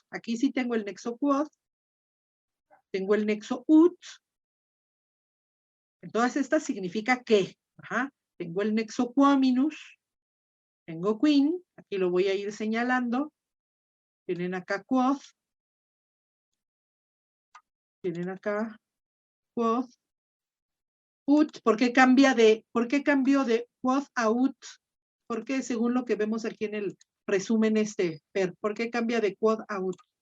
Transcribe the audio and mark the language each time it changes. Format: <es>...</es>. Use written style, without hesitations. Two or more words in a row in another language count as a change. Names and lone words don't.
<es>Aquí sí tengo el nexo quod, tengo el nexo ut. En todas estas significa que. Tengo el nexo quominus, tengo quin, aquí lo voy a ir señalando. Tienen acá quod, tienen acá quod, ut. ¿Por qué cambió de quod a ut? Porque según lo que vemos aquí en el resumen ¿por qué cambia de quod a ut?</es>